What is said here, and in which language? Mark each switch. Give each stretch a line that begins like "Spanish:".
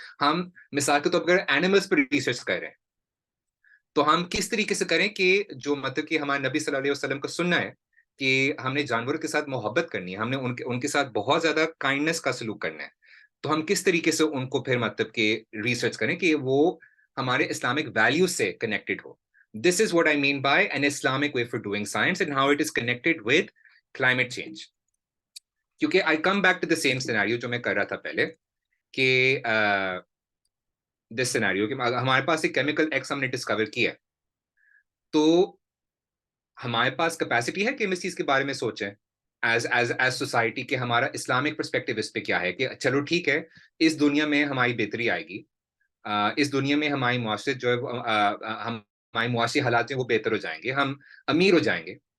Urdu: ہم مثال کے طور پر اینیملس پہ ریسرچ کر رہے ہیں تو ہم کس طریقے سے کریں کہ جو مطلب کہ ہمارے نبی صلی اللہ علیہ وسلم کا سننا ہے کہ ہم نے جانوروں کے ساتھ محبت کرنی ہے، ہم نے ان کے ساتھ بہت زیادہ کائنڈنس کا سلوک کرنا ہے. تو ہم کس طریقے سے ان کو پھر مطلب کہ ریسرچ کریں کہ وہ ہمارے اسلامک ویلیوز سے connected ہو.
English: This is what I mean by an Islamic way for doing science and how it is connected with climate change.
Urdu: کیونکہ
English: I come back to the same scenario
Urdu: جو میں کر رہا تھا پہلے کہ this scenario کہ ہمارے پاس ایک کیمیکل ایکس ہم نے ڈسکور کیا تو ہمارے پاس کیپیسٹی ہے کہ ہم اس چیز کے بارے میں سوچیں ایز سوسائٹی کہ ہمارا اسلامک پرسپیکٹیو اس پہ کیا ہے کہ چلو ٹھیک ہے اس دنیا میں ہماری بہتری آئے گی، اس دنیا میں ہماری معاشرت جو ہے ہمارے معاشی حالات ہیں وہ بہتر ہو جائیں گے، ہم امیر ہو جائیں گے.